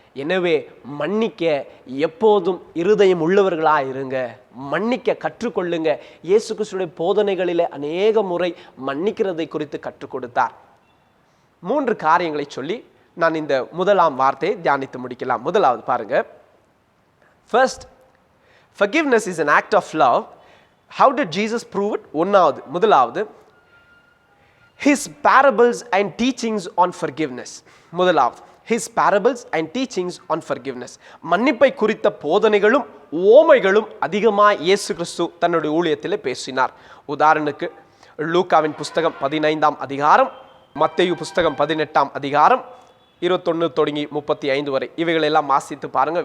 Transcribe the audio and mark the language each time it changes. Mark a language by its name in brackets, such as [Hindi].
[Tamil] எனவே மன்னிக்க எப்போதும் இருதயம் உள்ளவர்களாக இருங்க, மன்னிக்க கற்றுக்கொள்ளுங்க. இயேசு கிறிஸ்துவின் போதனைகளிலே அநேக முறை மன்னிக்கிறதை குறித்து கற்றுக் கொடுத்தார். 3 காரியங்களை சொல்லி நான் இந்த முதலாம் வார்த்தையை தியானித்து முடிக்கலாம். முதலாவது பாருங்க, [English] First, forgiveness is an act of love. How did Jesus prove it? [Tamil] முதலாவது, [English] his parables and teachings on forgiveness. [Tamil] முதலாவது, [English] his parables and teachings on forgiveness. [Tamil] மன்னிப்பை குறித்த போதனைகளும் ஓமைகளும் அதிகமாக இயேசு கிறிஸ்து தன்னுடைய ஊழியத்தில் பேசினார். உதாரணத்துக்கு லூக்காவின் புஸ்தகம் 15ஆம் அதிகாரம், மத்தேயு புஸ்தகம் 18ஆம் அதிகாரம் 21 தொடங்கி 35 வரை இவைகளெல்லாம் வாசித்து பாருங்க.